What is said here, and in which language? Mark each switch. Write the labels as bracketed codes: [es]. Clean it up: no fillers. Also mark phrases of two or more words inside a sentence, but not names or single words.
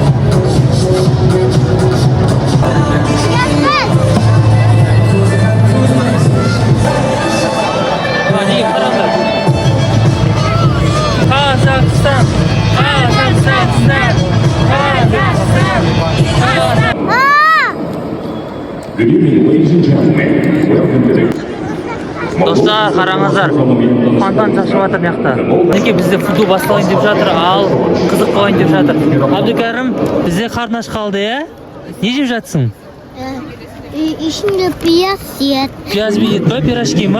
[kk] Мінекей қараңыздар. Қазақстан, Қазақстан, Қазақстан. [en] Good evening, ladies and gentlemen. Welcome to the... [kk] Достар, қараңыздар. Фонтан шашып жатыр мына жақта. Мінекей бізде футбол басталайын деп жатыр, ал қызық болайын деп жатыр. Абдыкәрім, бізде қарын аш қалды, иә? Не жеп жатсың? Ішінде пияз ет. Пияз бейет па, пирожки ма?